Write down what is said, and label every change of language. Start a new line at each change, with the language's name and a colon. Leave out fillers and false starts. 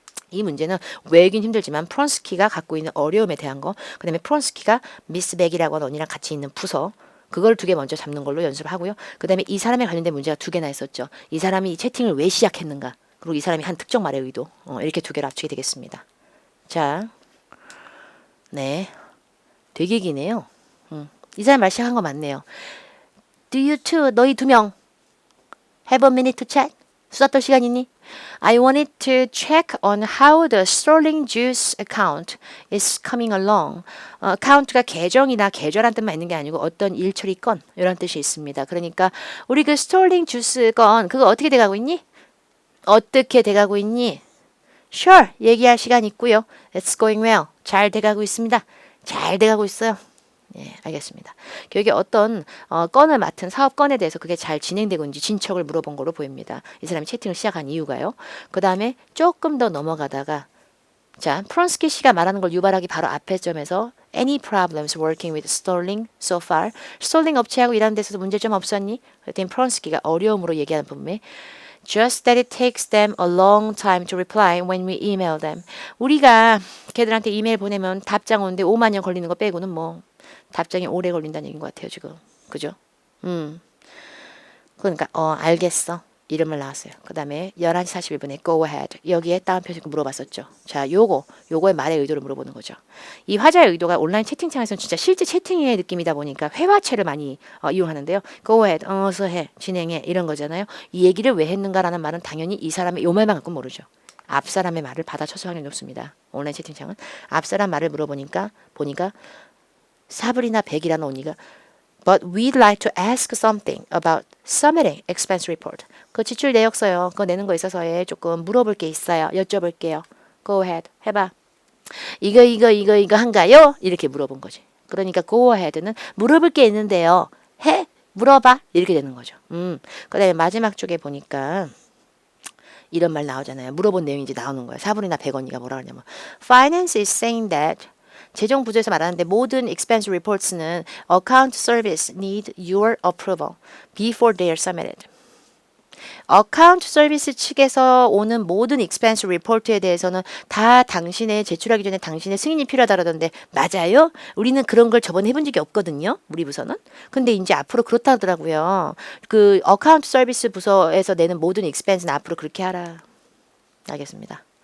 Korean: 이 문제는 외우긴 힘들지만 프론스키가 갖고 있는 어려움에 대한 거, 그 다음에 프론스키가 미스 백이라고 하는 언니랑 같이 있는 부서, 그걸 두 개 먼저 잡는 걸로 연습을 하고요. 그 다음에 이 사람에 관련된 문제가 두 개나 있었죠. 이 사람이 이 채팅을 왜 시작했는가? 그리고 이 사람이 한 특정 말의 의도. 이렇게 두 개로 합치게 되겠습니다. 자, 네. 되게 기네요. 이 사람 말 시작한 거 맞네요.
English: Do you two,
Korean: 너희 두 명,
English: have a minute to chat?
Korean: 수다 떨 시간 있니?
English: I wanted to check on how the Sterling Juice account is coming along.
Korean: account가 계정이나 계좌란 뜻만 있는 게 아니고 어떤 일처리 건 이런 뜻이 있습니다. 그러니까 우리 그 스톨링 주스 건 그거 어떻게 돼가고 있니? 어떻게 돼가고 있니? Sure, 얘기할 시간 있고요.
English: It's going well.
Korean: 잘 돼가고 있습니다. 잘 돼가고 있어요. 예, 알겠습니다. 여기 어떤 건을 맡은 사업 건에 대해서 그게 잘 진행되고 있는지 진척을 물어본 걸로 보입니다. 이 사람이 채팅을 시작한 이유가요. 그 다음에 조금 더 넘어가다가 자, 프론스키 씨가 말하는 걸 유발하기 바로 앞에 점에서
English: Any problems working with Sterling so far?
Korean: 스톨링 업체하고 일하는 데서도 문제점 없었니? 그랬더니 프론스키가 어려움으로 얘기하는 부분에
English: Just that it takes them a long time to reply when we email them.
Korean: 우리가 걔들한테 이메일 보내면 답장 오는데 5만 년 걸리는 거 빼고는 뭐 답장이 오래 걸린다는 얘기인 것 같아요, 지금. 그죠? 그러니까, 알겠어. 이름을 나왔어요. 그 다음에 11시 41분에 go ahead. 여기에 따옴표 지금 물어봤었죠. 자, 요거의 말의 의도를 물어보는 거죠. 이 화자의 의도가 온라인 채팅창에서는 진짜 실제 채팅의 느낌이다 보니까 회화체를 많이 이용하는데요. go ahead. 어서 해. 진행해. 이런 거잖아요. 이 얘기를 왜 했는가라는 말은 당연히 이 사람의 요 말만 갖고 모르죠. 앞 사람의 말을 받아쳐서 확률이 높습니다. 온라인 채팅창은. 앞 사람 말을 물어보니까 사브리나 백이라는 언니가
English: But we'd like to ask something about submitting expense report.
Korean: 그 지출 내역서요. 그거 내는 거 있어서에 조금 물어볼 게 있어요. 여쭤볼게요. Go ahead. 해봐. 이거 한가요? 이렇게 물어본 거지. 그러니까 go ahead는 물어볼 게 있는데요. 해? 물어봐. 이렇게 되는 거죠. 그 다음에 마지막 쪽에 보니까 이런 말 나오잖아요. 물어본 내용이 이제 나오는 거예요. 사분이나 백언니가 뭐라 그러냐면
English: Finance is saying that
Korean: 재정 부조에서 말하는데 모든
English: expense reports는 account service need your approval before they are submitted.
Korean: account service 측에서 오는 모든 expense report에 대해서는 다 당신의 제출하기 전에 당신의 승인이 필요하다던데 맞아요? 우리는 그런 걸 저번에 해본 적이 없거든요. 우리 부서는. 근데 이제 앞으로 그렇다 하더라고요. 그 account service 부서에서 내는 모든 expense는 앞으로 그렇게 하라. 알겠습니다.